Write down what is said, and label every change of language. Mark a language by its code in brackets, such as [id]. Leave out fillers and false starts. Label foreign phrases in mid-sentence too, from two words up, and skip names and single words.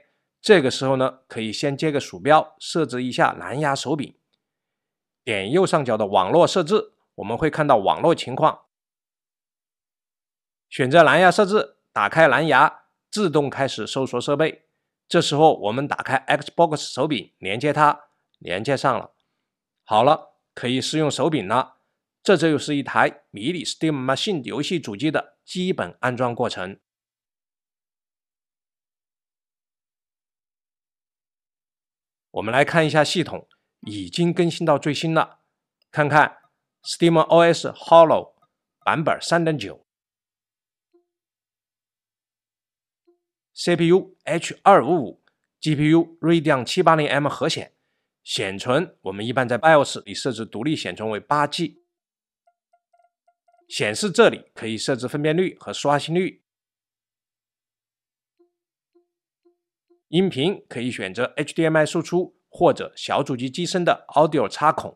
[zh] 這個時候呢，可以先接個鼠標，設置一下藍牙手柄。點右上角的網絡設置，我們會看到網絡情況。選擇藍牙設置，打開藍牙，自動開始搜索設備。這時候我們打開 Xbox 手柄，連接它。連接上了，好了，可以使用手柄了。這就是一台迷你 Steam Machine 遊戲主機的基本安裝過程。我們來看一下系統，已經更新到最新了。看看 SteamOS Hollow 版本 3.9， CPU H255， GPU Radeon 780M 核顯。顯存，我們一般在 BIOS 裡設置獨立顯存為 8G。顯示這裡可以設置分辨率和刷新率。音頻可以選擇 HDMI 輸出或者小主機機身的 Audio 插孔。